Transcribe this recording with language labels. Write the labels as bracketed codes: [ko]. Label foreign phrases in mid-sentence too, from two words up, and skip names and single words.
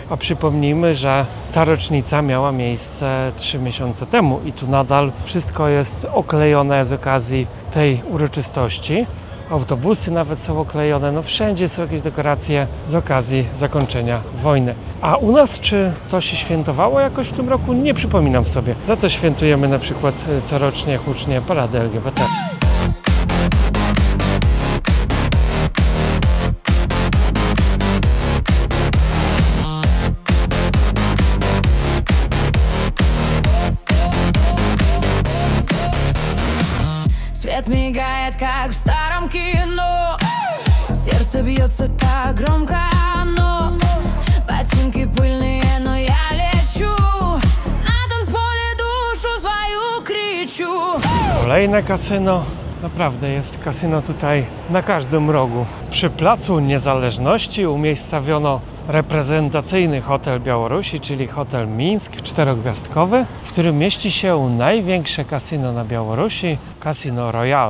[pl] A przypomnijmy, że ta rocznica miała miejsce 3 miesiące temu i tu nadal wszystko jest oklejone z okazji tej uroczystości. autobusy nawet są oklejone, no wszędzie są jakieś dekoracje z okazji zakończenia wojny. A u nas czy to się świętowało jakoś w tym roku? Nie przypominam sobie. Za to świętujemy na przykład corocznie hucznie paradę LGBT. [ru] Свет мигает, как в старом кино. Сердце бьется так громко, но ботинки пыльные, но я лечу. На танцполе душу свою кричу. [pl] Kolejne kasyno. Naprawdę jest kasyno tutaj na każdym rogu. Przy Placu Niezależności umiejscowiono reprezentacyjny hotel Białorusi, czyli hotel Mińsk, 4-gwiazdkowy, w którym mieści się największe kasyno na Białorusi, Casino Royal.